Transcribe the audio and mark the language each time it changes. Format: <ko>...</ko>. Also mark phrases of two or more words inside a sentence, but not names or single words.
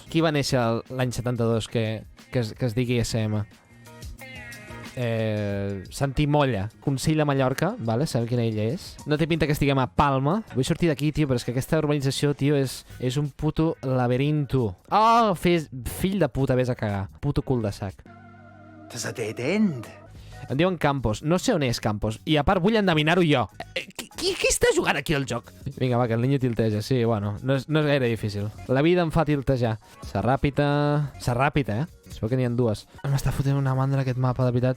<ca>Qui va néixer l'any 72 que es digui SM? Santi Molla, Consell de Mallorca, vale? Sabem quina illa és. No té pinta que estiguem a Palma. Vull sortir d'aquí, tio, però és que aquesta urbanització, tio, és un</ca> <es>puto laberinto.</es> <ca>Oh, fill de puta, vés a cagar. Puto cul de sac.</ca> <de>Das ist ein</de> <en>Dead End.</en> <ca>Em diuen Campos. No sé on és Campos. I a part vull endevinar-ho jo. Qui està jugant aquí al joc? Vinga, va, que el niño tilteja. Sí, bueno, no és gaire difícil. La vida em fa tiltejar. Serràpita, Es veu que n'hi ha dues. M'està fotent una mandra aquest mapa, de veritat.</ca>